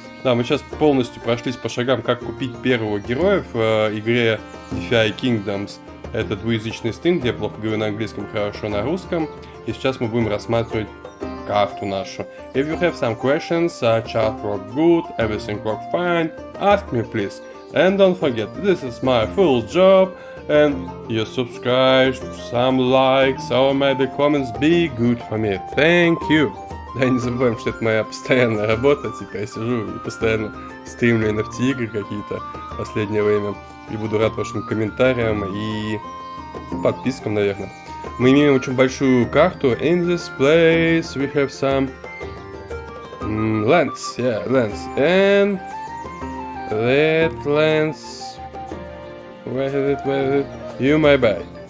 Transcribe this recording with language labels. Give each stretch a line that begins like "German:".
Russian: Да, мы сейчас полностью прошлись по шагам, как купить первого героя в игре Defy Kingdoms. Это двуязычный стрим, где я плохо говорю на английском, хорошо на русском. И сейчас мы будем рассматривать карту нашу.
English: If you have some questions, chat worked good, everything worked fine, ask me please. And don't forget, this is my full job. And you subscribe, some likes, or maybe comments be good for me. Thank you.
Russian: Да, не забываем, что это моя постоянная работа. Типа я сижу и постоянно стримлю NFT игры какие-то в последнее время. И буду рад вашим комментариям и подпискам, наверное. Мы имеем очень большую карту.
English: In this place we have some lands, yeah, lands. And that lands, where is it, you may buy.